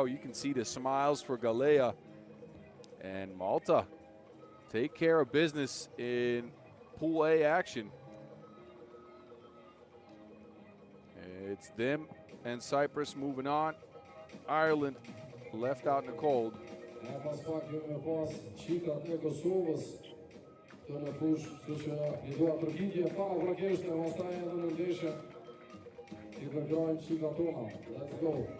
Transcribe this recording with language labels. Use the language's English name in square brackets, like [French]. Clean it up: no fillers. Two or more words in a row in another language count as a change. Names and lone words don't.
[English] You can see the smiles for Galea, and Malta take care of business in Pool A action. It's them and Cyprus moving on. Ireland left out in the cold. [Albanian] Pas pak kemi pas qikat e Kosovës të në fush, kështu që i dua përgjigje pa vërkesht e pastaj edhe në ndeshje i përgrajnë qikat tona. [English] Let's go.